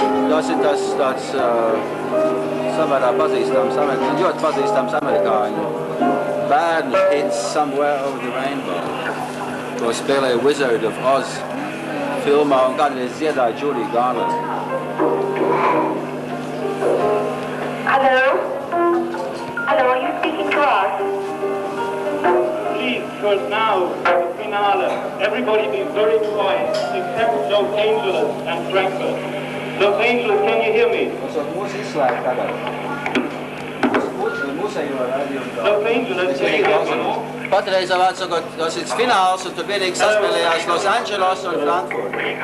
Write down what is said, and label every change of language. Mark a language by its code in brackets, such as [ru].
[lv] Tas ir tāds samērā pazīstams, ļoti pazīstams amerikāņu bērnu hits Somewhere Over the Rainbow. To spēlēja Wizard of Oz filmā un kādreiz dziedāja Judy Garland. [en] Hello? Hello, are you speaking to us? Please, for now, the finale, everybody be very quiet, except Los Angeles and Frankfurt. Los Angeles, can you hear me? [lv] Mūsu izslēgt tagad. Mūsējo radio. [en] Los Angeles, can you hear me? [lv] Patreiz vārds sakot, tas ir fināls un tur vienīgi saspēlējās Los Angeles un Frankfurt.